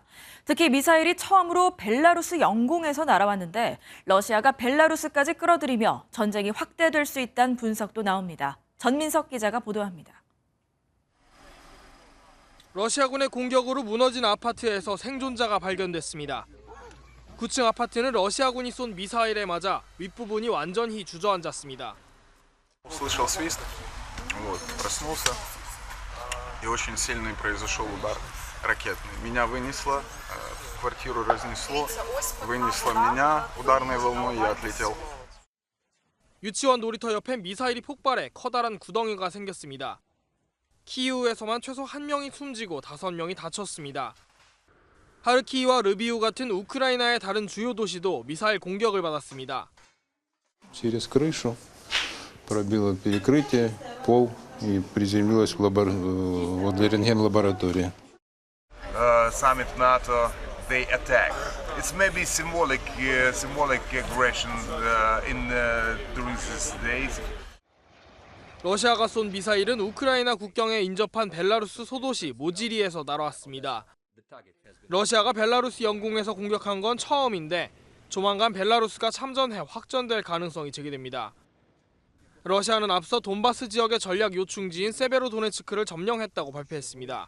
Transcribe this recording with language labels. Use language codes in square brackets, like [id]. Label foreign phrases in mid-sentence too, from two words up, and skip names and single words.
[ko] 특히 미사일이 처음으로 벨라루스 영공에서 날아왔는데 러시아가 벨라루스까지 끌어들이며 전쟁이 확대될 수 있다는 분석도 나옵니다. 전민석 기자가 보도합니다. 러시아군의 공격으로 무너진 아파트에서 생존자가 발견됐습니다. 9층 아파트는 러시아군이 쏜 미사일에 맞아 윗부분이 완전히 주저앉았습니다. [ru] Услышал свист, проснулся, и очень сильный произошел удар ракетный. Меня вынесло, квартиру разнесло, вынесло меня ударной волной, я отлетел. [ko] 유치원 놀이터 옆에 미사일이 폭발해 커다란 구덩이가 생겼습니다. 키이우에서만 최소 1명이 숨지고 5명이 다쳤습니다. 하르키우와 르비우 같은 우크라이나의 다른 주요 도시도 미사일 공격을 받았습니다. [ru] Через крышу пробило перекрытие, пол и приземлилось в рентген-лаборатории. [en] Summit NATO, they attack. It's maybe symbolic aggression during these days. [ko] 러시아가 쏜 미사일은 우크라이나 국경에 인접한 벨라루스 소도시 모지리에서 날아왔습니다. 러시아가 벨라루스 영공에서 공격한 건 처음인데 조만간 벨라루스가 참전해 확전될 가능성이 제기됩니다. 러시아는 앞서 돈바스 지역의 전략 요충지인 세베로도네츠크를 점령했다고 발표했습니다.